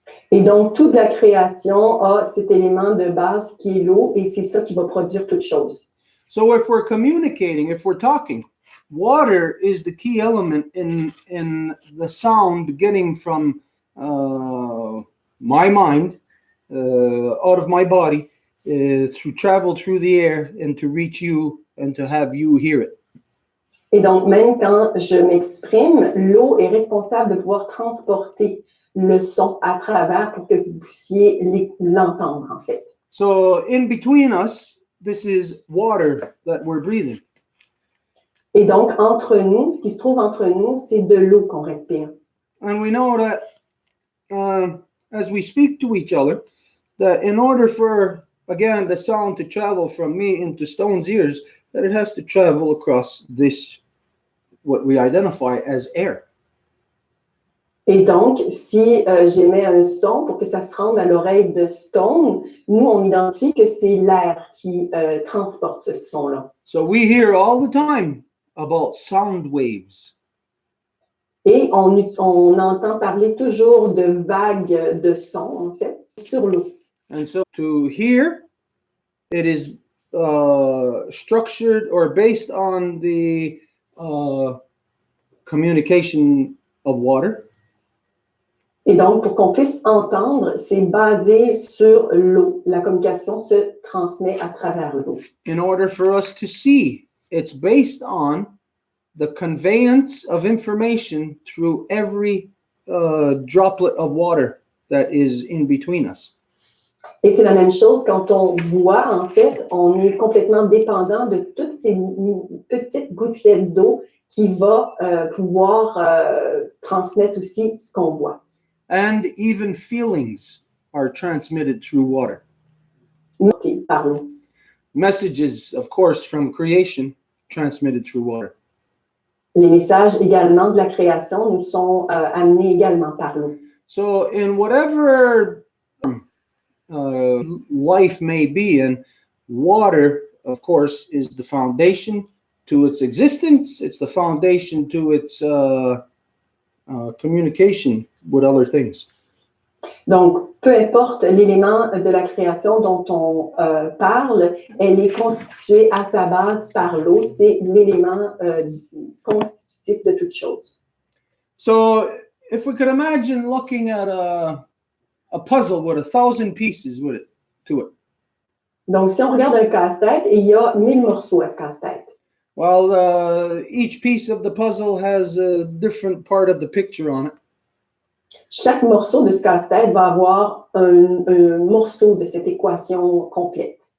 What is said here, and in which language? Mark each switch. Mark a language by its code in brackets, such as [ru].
[fr] Et donc, toute la création a cet élément de base qui est l'eau et c'est ça qui va produire toute chose. [en] So if we're communicating, if we're talking, water is the key element in the sound getting from my mind out of my body to travel through the air and to reach you and to have you hear it. [fr] Et donc, même quand je m'exprime, l'eau est responsable de pouvoir transporter le son à travers pour que vous puissiez l'entendre, en fait. [en] So in between us, this is water that we're breathing. [fr] Et donc, entre nous, ce qui se trouve entre nous, c'est de l'eau qu'on respire. [en] And we know that as we speak to each other, that in order for, again, the sound to travel from me into Stone's ears, that it has to travel across this, what we identify as air. [fr] Et donc, si j'émets un son pour que ça se rende à l'oreille de Stone, nous, on identifie que c'est l'air qui transporte ce son-là. [en] So we hear all the time about sound waves. [fr] Et on entend parler toujours de vagues de son, en fait, sur l'eau. [en] And so to hear, it is structured or based on the communication of water. [fr] Et donc, pour qu'on puisse entendre, c'est basé sur l'eau. La communication se transmet à travers l'eau. [en] In order for us to see, it's based on the conveyance of information through every droplet of water that is in between us. [fr] Et c'est la même chose quand on voit, en fait, on est complètement dépendant de toutes ces petites gouttelettes d'eau qui va pouvoir transmettre aussi ce qu'on voit. [en] And even feelings are transmitted through water. [fr] Par l'eau. [en] Messages, of course, from creation transmitted through water. [fr] Les messages également de la création nous sont amenés également par l'eau. [en] So in whatever life may be in, water, of course, is the foundation to its existence. It's the foundation to its communication with other things. [fr] Donc, peu importe l'élément de la création dont on parle, elle est constituée à sa base par l'eau. C'est l'élément constitutif de toute chose. [en] So if we could imagine looking at a puzzle with 1,000 pieces to it. [fr] Donc, si on regarde un casse-tête, il y a 1000 morceaux à ce casse-tête. [en] Well, each piece of the puzzle has a different part of the picture on it. [fr] Chaque morceau de ce casse-tête va avoir un morceau de cette équation complète.